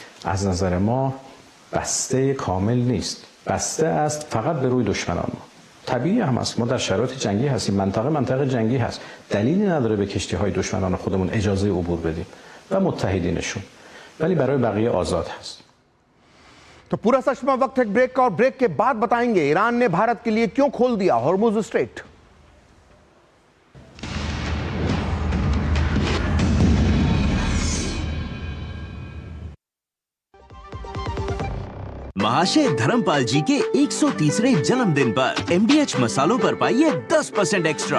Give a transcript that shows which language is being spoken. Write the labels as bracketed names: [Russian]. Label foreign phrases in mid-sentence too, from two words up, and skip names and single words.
[Persian] از نظر ما بسته کامل نیست، بسته است فقط به روی دشمنان ما. طبیعی هم است، ما در شرایط جنگی هستیم، منطقه جنگی هست، دلیلی نداره به کشتی‌های دشمنان خودمون اجازه عبور بدیم و متحدینشون، ولی برای بقیه آزاد هست. [Hindi] तो पूरा सच में वक्त है ब्रेक का, और ब्रेक के बाद बताएंगे ईरान ने भारत के लिए क्यों खोल दिया हॉर्मुज स्ट्रेट। महाशय धर्मपाल जी के 130वें जन्मदिन पर MDH मसालों पर पाइए 10% एक्स्ट्रा।